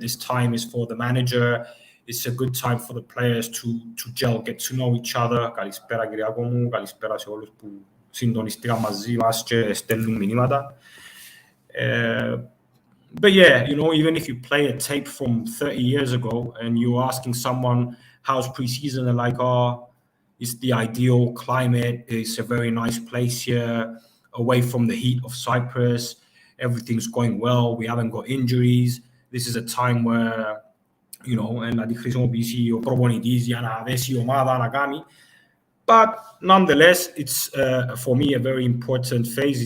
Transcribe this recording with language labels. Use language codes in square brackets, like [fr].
[en] This time is for the manager. It's a good time for the players to gel, get to know each other. [el] Καλησπέρα Κυριάκο μου, καλησπέρα σε όλους που συντονιστήκαν μαζί μας και στέλνουν μηνύματα. [en] But yeah, even if you play a tape from 30 years ago and you're asking someone how's preseason, they're like, oh, it's the ideal climate. It's a very nice place here, away from the heat of Cyprus. Everything's going well. We haven't got injuries. This is a time where, and [el] να τη χρησιμοποιήσει ο προπονητής για να δέσει η ομάδα να κάνει. [en] But nonetheless, it's for me a very important phase.